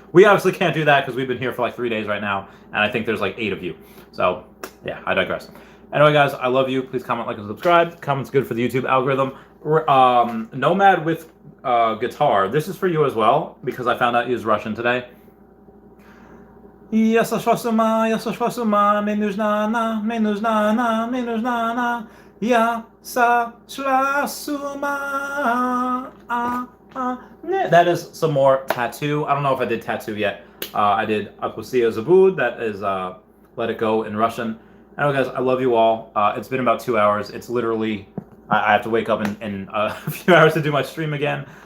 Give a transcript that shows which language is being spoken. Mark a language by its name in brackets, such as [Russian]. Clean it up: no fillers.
[English] We obviously can't do that because we've been here for like 3 days right now, and I think there's like 8 of you. So yeah, I digress. Anyway, guys, I love you. Please comment, like, and subscribe. Comment's good for the YouTube algorithm. Nomad with guitar. This is for you as well, because I found out he was Russian today. [Russian] Я сошла с ума, мне нужна она, мне нужна она, мне нужна она. Я сошла с ума. [English] That is some more tattoo. I don't know if I did tattoo yet. I did Akusia Zabud. That is Let It Go in Russian. Anyway, guys, I love you all. It's been about 2 hours. It's literally, I have to wake up in a few hours to do my stream again.